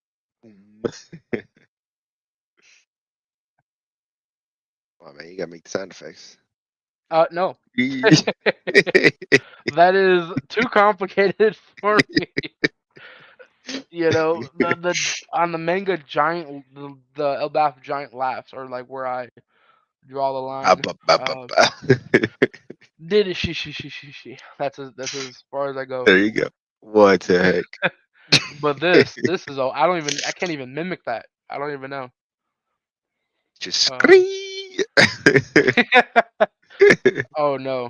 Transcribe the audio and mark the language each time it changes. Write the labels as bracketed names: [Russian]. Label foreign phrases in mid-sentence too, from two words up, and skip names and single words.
[English] Oh man, you gotta make the sound effects. No. That is too complicated for me. The on the manga giant the Elbaf giant laughs are like where I draw the Ba, line. ba, ba, ba, ba. Did it she. That's as far as I go. There you go. What the heck? But this is all I can't even mimic that. I don't even know. Just Um scream. oh no.